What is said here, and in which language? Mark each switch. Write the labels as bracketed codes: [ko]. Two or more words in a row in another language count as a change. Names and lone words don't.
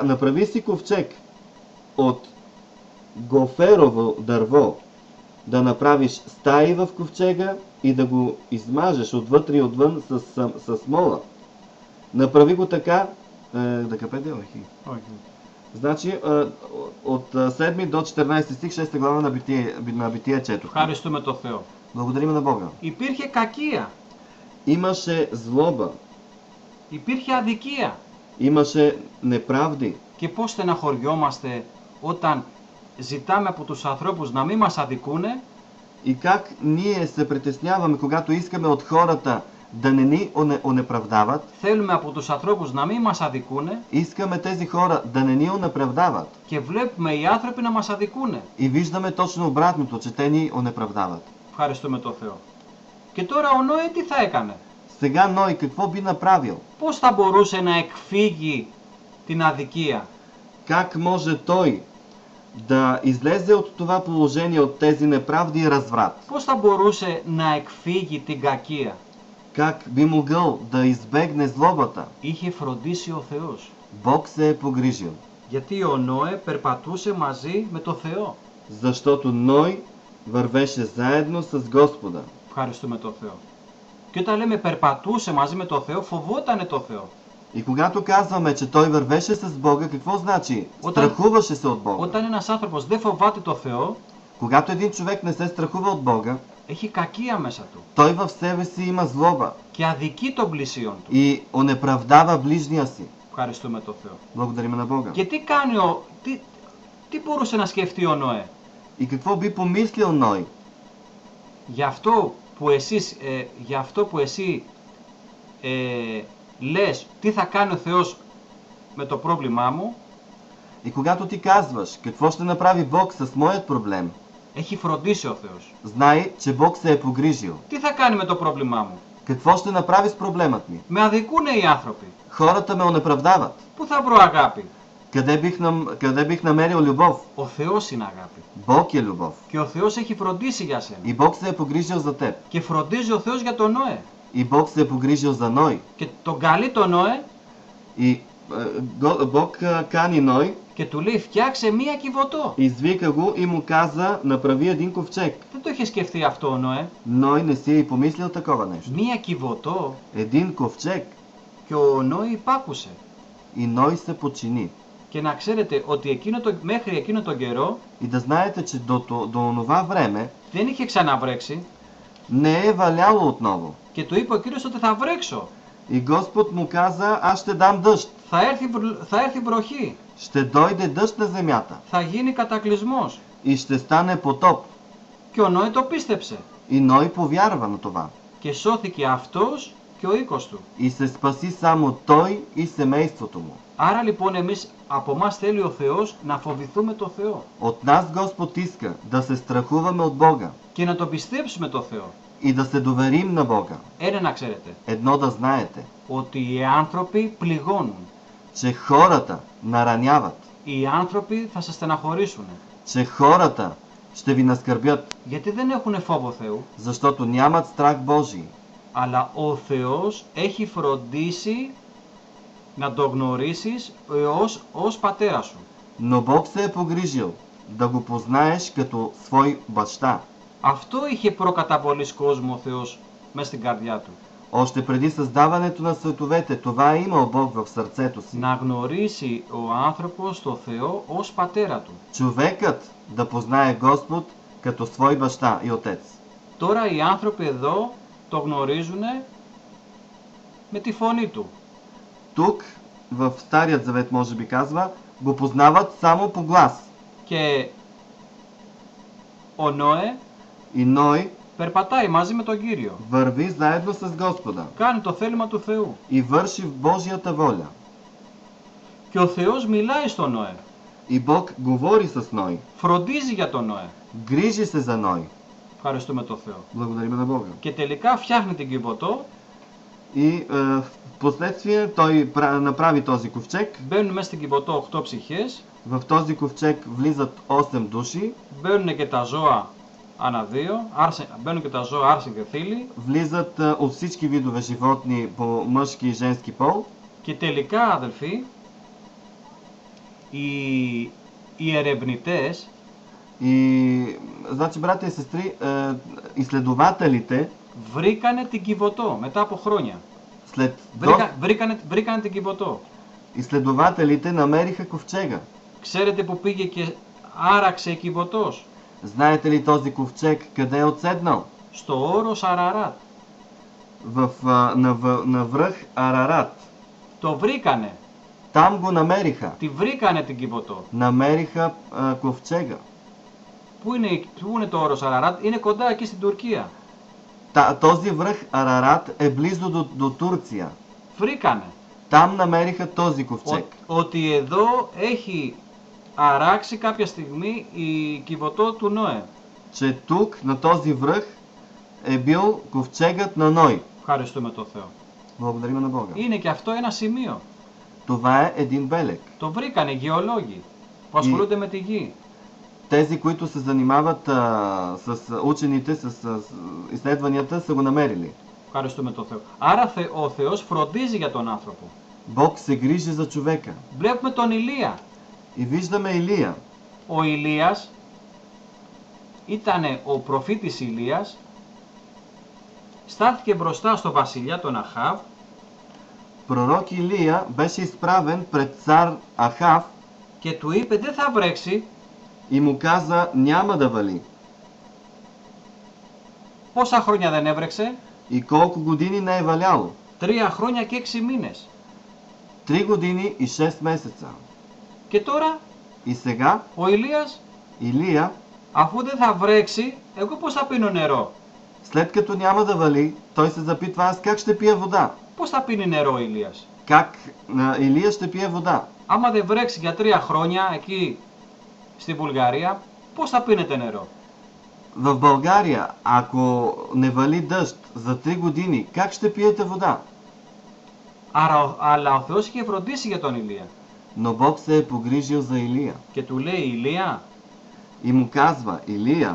[bg] Направи си ковчег от гоферово дърво, да направиш стаи в ковчега и да го измажеш отвътре и отвън с смола. Направи го така, да капете охи. Значи, от 7 до 14 стих, 6 глава на Битие четох. [el] Ευχαριστούμε τον Θεό. [bg] Благодарим на Бога. [el] Υπήρχε κακία. [bg] Имаше злоба. [el] Υπήρχε αδικία. [bg] Имаше неправди. [el] Και πώς στεναχωριόμαστε όταν ζητάμε από τους ανθρώπους να μην μας αδικούνε [bg] И как ние се притесняваме, когато искаме от хората да не ни онеправдават, [el] θέλουμε από τους ανθρώπους να μην μας αδικούνε [bg] искаме тези хора да не ни онеправдават. [el] και βλέπουμε οι άνθρωποι να μας αδικούνε. [bg] И виждаме точно обратното, че те ни онеправдават. [el] Ευχαριστούμε τον Θεό. Και τώρα ο Νόε τι θα έκανε? [bg] Сега Ной какво би направил? [el] Πώς θα μπορούσε να εκφύγει την αδικία? [bg] Как може той да излезе от това положение, от тези неправди и разврат? [el] Πώς θα μπορούσε να εκφύγει την κακία? [bg] Как би могъл да избегне злобата? [el] Είχε φροντίσει ο Θεός. [bg] Бог се е погрижил. [el] Γιατί ο Νόε περπατούσε μαζί με το Θεό. [bg] Защото Ной вървеше заедно с Господа. [el] Ευχαριστούμε τον Θεό. Και όταν λέμε περπατούσε μαζί με το Θεό, φοβότανε το Θεό. [bg] И когато казваме, че той вървеше с Бога, какво значи? Страхуваше се от Бога. [el] Όταν ένας άνθρωπος δεν φοβάται το Θεό, [bg] Когато един човек не се страхува от Бога, [el] έχει κακία μέσα του [bg] той в себе си има злоба [el] και αδικεί τον πλησίον του. [bg] и онеправдава ближния си. [el] Ευχαριστούμε τον Θεό. [bg] Благодарим на Бога. [el] Και τι κάνει τι μπορούσε να σκεφτεί ο Νόε? [bg] И какво би помислил Ной? [el] Γι' αυτό που εσύ λες τι θα κάνει ο Θεός με το πρόβλημά μου, [bg] И когато ти казваш, какво ще направи Бог с моят проблем, [el] έχει φροντίσει ο Θεός. [bg] знай, че Бог се е погрижил. [el] Τι θα κάνει με το πρόβλημά μου? [bg] Какво ще направи с проблемът ми? [el] Με αδικούνε οι άνθρωποι. [bg] Хората ме онеправдават. [el] Πού θα βρω αγάπη? [bg] Къде бих намерил любов? [el] Ο Θεός είναι αγάπη. [bg] Бог е любов. [el] Και ο Θεός έχει фрοντίσει για сένα. [bg] И Бог се е погрижил за теб. [el] Και φροντίζει ο Θεός για τον Νόε. [bg] И Бог се е погрижил за Ной. [el] Και τον καλεί τον Νόε [bg] И Бог кани Ной, [el] και του λέει φτιάξε μία κιβωτό. [bg] извика го и му каза, направи един ковчег. [el] Δεν το είχε σκεφτεί αυτό ο Νόε. [bg] Ной не си е и помислил такова нещо. [el] Μία κιβωτό [bg] Един ковчег. [el] και ο Νόε υπάκουσε. [bg] И Ной се подчини. [el] Και να ξέρετε ότι μέχρι εκείνο τον καιρό [bg] И да знаете, че до онова време [el] δεν είχε ξαναβρέξει [bg] не е валяло отново. [el] και του είπε ο Κύριος ότι θα βρέξω. [bg] И Господ му каза, аз ще дам дъжд. [el] Θα έρθει βροχή. [bg] Ще дойде дъжд на земята. [el] Θα γίνει κατακλυσμός. [bg] И ще стане потоп. [el] Και ο Νόε το πίστεψε. [bg] И Ной повярва на това. [el] Και σώθηκε αυτός και ο οίκος του. [bg] И се спаси само той и семейството му. [el] Άρα λοιπόν από εμάς θέλει ο Θεός να φοβηθούμε το Θεό. [bg] От нас Господ иска да се страхуваме от Бога. [el] Και να το πιστέψουμε το Θεό. [bg] И да се доверим на Бога. [el] Ένα να ξέρετε. [bg] Едно да знаете. [el] Ότι οι άνθρωποι πληγώνουν. [bg] Че хората нараняват. [el] Οι άνθρωποι θα σας στεναχωρήσουν. [bg] Че хората ще ви наскърбят. [el] Γιατί δεν έχουν φόβο Θεού. [bg] Защото нямат страх Божий. [el] Αλλά ο Θεός έχει φροντίσει να το γνωρίσεις ως πατέρα σου. [bg] Но Бог се е погрижил да го познаеш като свой баща. [el] Αυτό είχε προκαταβολής κόσμου ο Θεός μέσα στην καρδιά του. [bg] Още преди създаването на световете, това е имал Бог в сърцето си. [el] Να γνωρίσει ο άνθρωπος το Θεό ως πατέρα του. [bg] Човекът да познае Господ като свой баща и отец. [el] Τώρα οι άνθρωποι εδώ το γνωρίζουν με τη φωνή του. [bg] Тук, в Старият завет може би казва, го познават само по глас. [el] Και ο Νόε [bg] И Ной [el] περπατάει μαζί με τον Κύριο. [bg] върви заедно с Господа. [el] Κάνει το θέλημα του Θεού. [bg] И върши в Божията воля. [el] Και ο Θεός μιλάει στον Νόε. [bg] И Бог говори с Ной. [el] Фροντίζει για τον Νόε. [bg] Грижи се за Ной. [el] Ευχαριστούμε τον Θεό. [bg] Благодарим на Бога. [el] Και τελικά φτιάχνει την Κιβωτό. [bg] И в последствие той направи този ковчег. [el] Μπαίνουν μέσα στην Κιβωτό 8 ψυχές. [bg] В този ковчег влизат 8 души. [el] Μπαίνουν και τα ζώα ανά δύο. Μπαίνουν και τα ζώα άρση και θήλη. [bg] Влизат от всички видове животни по мъжки и женски пол. [el] Και τελικά, αδελφοί, οι ερευνητές, [bg] Значи, братя и сестри, изследователите [el] βρήκανε την Κιβωτό μετά από χρόνια. Βρήκανε την Κιβωτό. [bg] Изследователите намериха ковчега. [el] Ξέρετε που πήγε και άραξε η Κιβωτός? [bg] Знаете ли този ковчег къде е отседнал? [el] Στο όρος Αραράτ. [bg] На връх Арарат. [el] Το βρήκανε. [bg] Там го намериха. [el] Τη βρήκανε την Κιβωτό. [bg] Намериха ковчега. [el] Πού είναι το όρος Αραράτ? Είναι κοντά εκεί στην Τουρκία. [bg] Този връх Арарат е близо до Турция. [el] Βρήκανε [bg] Там намериха този ковчег. [el] ότι εδώ έχει αράξει κάποια στιγμή η κυβωτό του Νόε. [bg] Че тук, на този връх, е бил ковчегът на Ной. [el] Ευχαριστούμε τον Θεό. [bg] Благодарим на Бога. [el] Είναι και αυτό ένα σημείο. [bg] Това е един белег. [el] Το βρήκανε γεωλόγοι που ασχολούνται με τη γη. [bg] Тези, които се занимават с учените, с изследванията, са го намерили. [el] Ευχαριστούμε τον Θεό. Άρα ο Θεός φροντίζει για τον άνθρωπο. [bg] Бог се грижи за човека. [el] Βλέπουμε τον Ηλία. [bg] И виждаме Илия. [el] Ο Ηλίας ήταν ο προφήτης Ηλίας, στάθηκε μπροστά στο βασιλιά τον Αχάβ. [bg] Пророк Илия беше изправен пред цар Ахав [el] Και του είπε δεν θα βρέξει. [bg] и му каза няма да вали. [el] Πόσα χρόνια δεν έβρεξε? [bg] И колко години не е валяло? [el] 3 χρόνια και 6 μήνες. [bg] 3 години и 6 месеца. [el] Και τώρα [bg] И сега [el] ο Ηλίας, [bg] Илия, [el] αφού δεν θα βρέξει, εγώ πώς θα πίνω νερό? [bg] след като няма да вали, той се запитва аз как ще пия вода? [el] Πώς θα πίνει νερό ο Ηλίας? [bg] Как Илия ще пие вода? [el] Άμα δεν βρέξει για 3 χρόνια εκεί στη Βουλγαρία, πώς θα πίνετε νερό? [bg] В България, ако не вали дъжд за 3 години, как ще пиете вода? [el] Αλλά ο Θεός είχε φροντίσει για τον Ηλία. [bg] Но Бог се е погрижил за Илия. [el] Και του λέει Ηλία, [bg] И му казва, Илия,